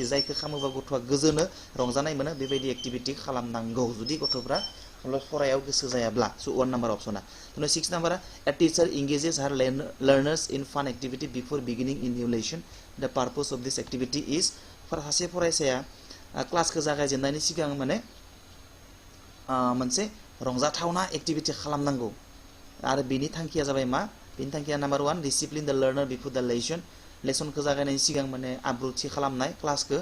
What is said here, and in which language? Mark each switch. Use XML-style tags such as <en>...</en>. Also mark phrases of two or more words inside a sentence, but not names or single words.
<brx>जायखौ खालामोबा गथ'आ गोजोनो रंजानाय मोनो बेबायदि एक्टिभिटी खालामनांगौ जुदि गथ'फ्रा फरायाव गोसो जायाब्ला सो 1 नाम्बार अपसना 6 नाम्बारा</brx> <en>a teacher engages her learners in fun activity before beginning in new lesson the purpose of this activity is</en> <brx>सासे फरायसाया क्लासखौ जागायजेननायनि सिगां माने मोनसे रंजाथावना एक्टिभिटी खालामनांगौ आरो बेनि थांखिया जाबाय मा बेनि थांखिया नाम्बार 1</brx> <en>discipline the learner before the</en> <brx>लेसनखौ जागायनायनि सिगां माने आब्रुथि खालामनाय क्लासखौ</brx>